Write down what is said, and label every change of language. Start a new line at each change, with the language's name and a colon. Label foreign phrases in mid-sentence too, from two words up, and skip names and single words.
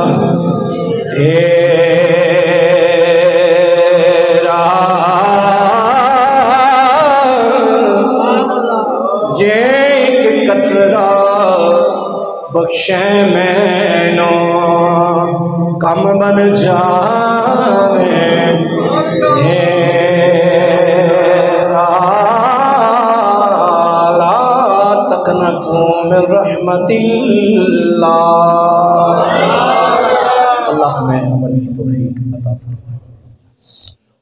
Punjabi: تیرا، جے ایک قطرہ بخشے مینو کم بن جاوے تیرا،
Arabic: لا تقنطوا من رحمت اللہ۔
Urdu: اللہ ہمیں عمل کی توفیق عطا فرمائے۔